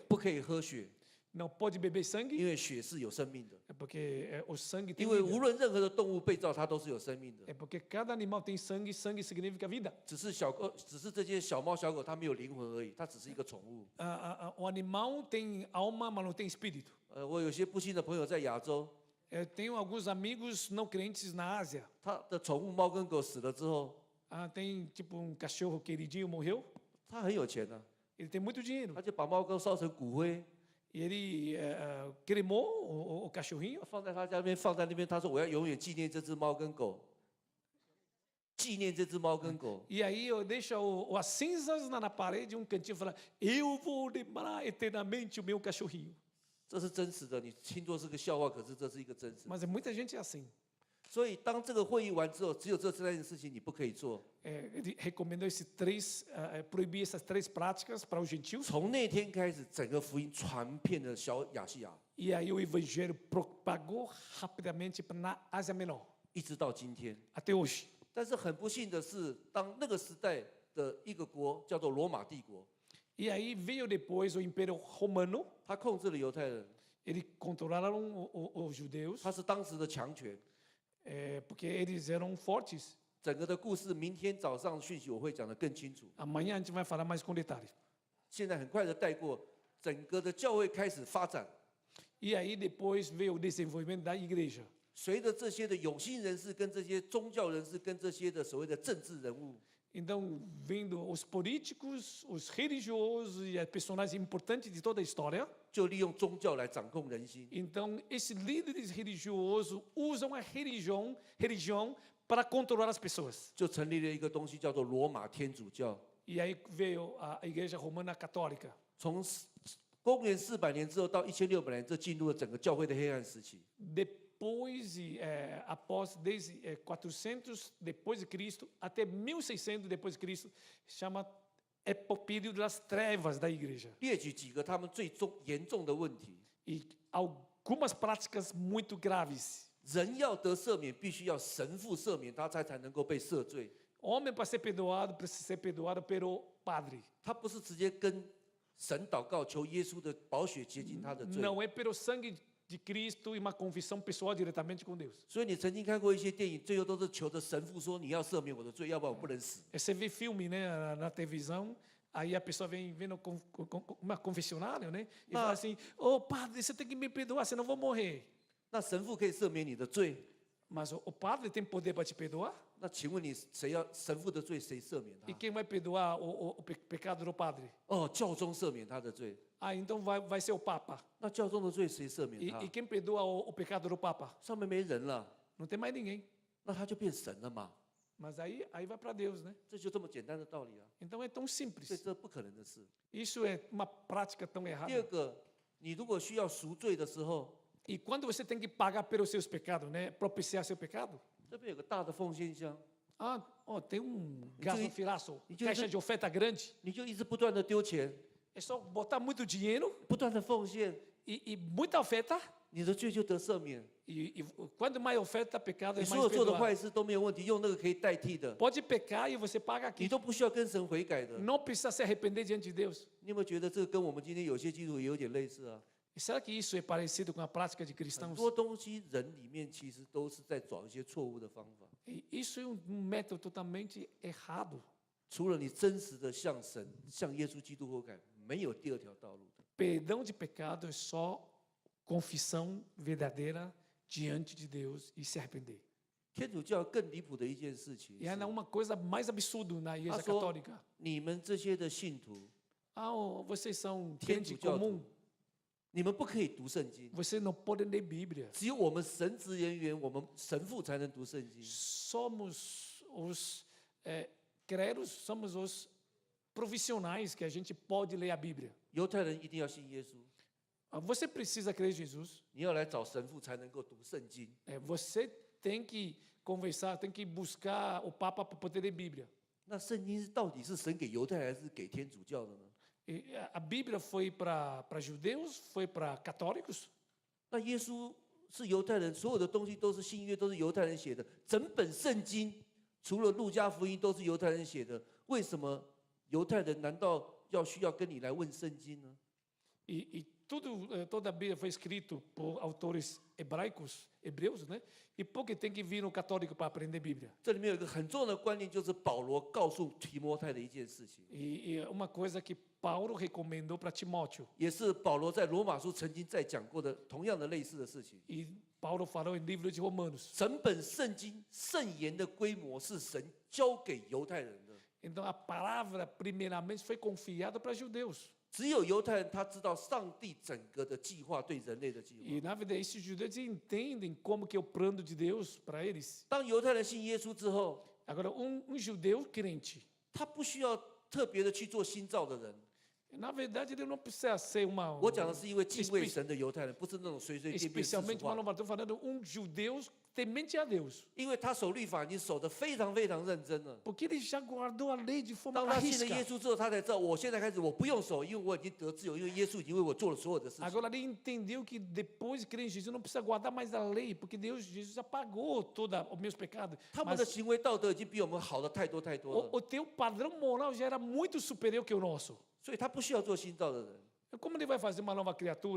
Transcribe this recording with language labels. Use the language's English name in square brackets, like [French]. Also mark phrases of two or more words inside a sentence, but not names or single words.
[Chinese] 不可以喝血， [Portuguese] não pode beber sangue, [Chinese] 因为血是有生命的。 [Portuguese] é porque o sangue tem [Chinese] 因为 [Portuguese] vida. [Chinese] 无论任何的动物被造，它都是有生命的。 [Portuguese] É porque cada animal tem sangue, sangue significa vida. [Chinese] 只是这些小猫小狗，它没有灵魂而已，它只是一个宠物。 [Portuguese] O animal tem alma, mas não tem espírito. [Chinese] 我有些不幸的朋友在亚洲， [Portuguese] Eu tenho alguns amigos não crentes na Ásia. [Chinese] 他的宠物猫跟狗死了之后， [Portuguese] Tem tipo cachorro queridinho morreu. [Chinese] 他很有钱呢、 [Portuguese] Ele tem muito dinheiro. [Chinese] 他就把猫狗烧成骨灰， [Portuguese] E ele cremou o cachorrinho [Chinese] 放在他家那边，放在那边。他说：“我要永远纪念这只猫跟狗，纪念这只猫跟狗。 [Portuguese] E aí eu deixo as cinzas na parede, um cantinho, e falo: eu vou lembrar eternamente o meu cachorrinho. ” [Chinese] 这是真实的，你听作是个笑话，可是这是一个真实。 [Portuguese] Mas muita gente é assim. [Chinese] 所以当这个会议完之后，只有这3件事情你不可以做。 [Portuguese] Ele recomendou proibir essas 3 práticas para os gentios. [Chinese] 从那天开始，整个福音传遍了小亚细亚， [Portuguese] E aí o evangelho propagou rapidamente na Ásia Menor, [Chinese] 一直到今天。 [Portuguese] até hoje. [Chinese] 但是很不幸的是，当那个时代的一个国叫做罗马帝国， [Portuguese] E aí veio depois o Império Romano, [Chinese] 他控制了犹太人， [Portuguese] eles controlaram os judeus, [Chinese] 他是当时的强权。 [Portuguese] porque eles eram fortes. [Chinese] 整个的故事，明天早上讯息我会讲得更清楚。 [Portuguese] Amanhã a gente vai falar mais com detalhes. [Chinese] 现在很快的带过，整个的教会开始发展。 [Portuguese] E aí depois veio o desenvolvimento da igreja. [Chinese] 随着这些的有心人士、跟这些宗教人士、跟这些的所谓的政治人物， [Portuguese] Então, vendo os políticos, os religiosos e as personagens importantes de toda a história, [Chinese] 就利用宗教来掌控人心。 [Portuguese] então esses líderes religiosos usam a religião para controlar as pessoas. [Chinese] 就成立了一个东西叫做罗马天主教。 [Portuguese] E aí veio a Igreja Romana Católica. [Chinese] 从公元400年之后到1600年，这进入了整个教会的黑暗时期。 [Portuguese] Depois, após desde 400 depois de Cristo até 1600 depois de Cristo, chama o período das trevas da igreja. [Chinese] 列举几个他们最严重的问题： [Portuguese] E algumas práticas muito graves. [Chinese] 人要得赦免，必须要神父赦免他才能够被赦罪。 [Portuguese] Homem para ser perdoado precisa ser perdoado pelo padre. [Chinese] 他不是直接跟神祷告，求耶稣的宝血洁净他的罪。 [Portuguese] Não é pelo sangue de Cristo e uma confissão pessoal diretamente com Deus. [Chinese] 所以你曾经看过一些电影，最后都是求着神父说：“你要赦免我的罪，要不然我不能死。” [Portuguese] Você vê filme, né, na televisão, aí a pessoa vem vendo uma confessionário, né, e fala assim: "Ô padre, você tem que me perdoar, senão eu vou morrer." [Chinese] 那神父可以赦免你的罪， [Portuguese] Mas o padre tem poder para te perdoar? [Chinese] 那请问你谁要神父的罪谁赦免 [Portuguese] E [Chinese] 他？ [Portuguese] quem vai perdoar o pecado do padre? [Chinese] 哦，教宗赦免他的罪， [Portuguese] Ah, então vai ser o papa. [Chinese] 那教宗的罪谁赦免 [Portuguese] E [Chinese] 他？ [Portuguese] quem perdoa o pecado do papa? [Chinese] 上面没人了， [Portuguese] Não tem mais ninguém. [Chinese] 那他就变神了嘛？ [Portuguese] Mas aí vai para Deus, né? [Chinese] 这就这么简单的道理啊！ [Portuguese] Então é tão [Chinese] 所以 [Portuguese] simples. [Chinese] 这不可能的事。 [Portuguese] Isso é uma prática tão [Chinese] 第二 [Portuguese] errada. [Chinese] 个，你如果需要赎罪的时候， [Portuguese] E quando você tem que pagar pelos seus pecados, né? Propiciar seu pecado. [Chinese] 这边有个大的奉献箱， [Portuguese] Ah, tem gasofilaço, e de- caixa de oferta grande. [Chinese] 你就一直不断的丢钱， [Portuguese] É só botar muito dinheiro [Chinese] 不断的奉献， [Portuguese] e muita oferta. [Chinese] 你的罪就得赦免。 [Portuguese] E quando mais oferta, pecado [Chinese] 你 [Portuguese] é [Chinese] 所 [Portuguese] mais [Chinese] 有做的 [Portuguese] perdoado. [Chinese] 坏事都没有问题，用那个可以代替的， [Portuguese] Pode pecar e você paga [Chinese] 你 [Portuguese] aqui. [Chinese] 都不需要跟神悔改的。 [Portuguese] Não precisa se arrepender diante de Deus. [Chinese] 你有没有觉得这个跟我们今天有些基督徒也有点类似啊？ [Portuguese] E será que isso é parecido com a prática de [Chinese] 很 [Portuguese] cristãos? [Chinese] 多东西人里面其实都是在找一些错误的方法， [Portuguese] E isso é método totalmente errado. [Chinese] 除了你真实的向神、向耶稣基督悔改，没有第二条道路的。 [Portuguese] Perdão de pecado é só confissão verdadeira diante de Deus e se arrepender. [Chinese] 天主教更离谱的一件事情 [Portuguese] E ainda [Chinese] 是， [Portuguese] uma coisa mais absurda na igreja Ah, só- católica. [Chinese] 你们这些的信徒， [Portuguese] Vocês são [Chinese] 天 [Portuguese] crente [Chinese] 主教 [Portuguese] comum, [Chinese] 徒，你们不可以读圣经， [Portuguese] vocês não podem ler Bíblia. [Chinese] 只有我们神职人员、我们神父才能读圣经。 [Portuguese] Somos os credos, somos os profissionais que a gente pode ler a Bíblia. [Chinese] 犹太人一定要信耶稣， [Portuguese] Você precisa crer em Jesus. [Chinese] 你要来找神父才能够读圣经。 [Portuguese] Você tem que conversar, tem que buscar o Papa para poder ler Bíblia. [Chinese] 那圣经到底是神给犹太人还是给天主教的呢？ [Portuguese] A Bíblia foi para judeus, foi para católicos. [Chinese] 那耶稣是犹太人，所有的东西都是新约，都是犹太人写的。整本圣经除了路加福音都是犹太人写的，为什么犹太人难道需要跟你来问圣经呢？ [Portuguese] E toda a Bíblia foi escrito por autores hebreus, né? E por que tem que vir no católico para aprender Bíblia? [Chinese] 这里面有一个很重要的观念，就是保罗告诉提摩太的一件事情， [Portuguese] E uma coisa que Paulo recomendou para Timóteo. [Chinese] 也是保罗在罗马书曾经在讲过的同样的类似的事情。 [Portuguese] E Paulo falou em livro de Romanos. [Chinese] 整本圣经圣言的规模是神交给犹太人的， [Portuguese] Então a palavra primeiramente foi confiada para judeus. [Chinese] 只有犹太人他知道上帝整个的计划对人类的计划。 [Portuguese] E na verdade esses judeus entendem como que é o plano de Deus para eles. [Chinese] 当犹太人信耶稣之后， [Portuguese] Agora judeu crente, [Chinese] 他不需要特别的去做新造的人。 [Portuguese] na verdade ele não precisa ser [Chinese] 我讲的是因为敬畏神的犹太人，不是那种随随便便世俗 [Portuguese] especialmente [Chinese] 化 [Portuguese] estou falando judeu temente a Deus. [Chinese] 因为他守律法已经守得非常非常认真了。 [Portuguese] Porque ele já guardou a lei de forma [Chinese] 当他信了耶 [Portuguese] arrisca. [Chinese] 稣之后，他才知道，我现在开始我不用守，因为我已经得自由，因为耶稣已经为我做了所有的事情。 [Portuguese] Agora ele entendeu que depois de crer em Jesus não precisa guardar mais a lei, porque Jesus já pagou todos os meus pecados. [Chinese] 他们的 [Portuguese] Mas [Chinese] 行为道德已经比我们好的太多太多了， [Portuguese] o teu padrão moral já era muito superior que o nosso. [Chinese] 所以他不需要做新造的人。 [Portuguese] Como ele vai fazer uma nova criatura?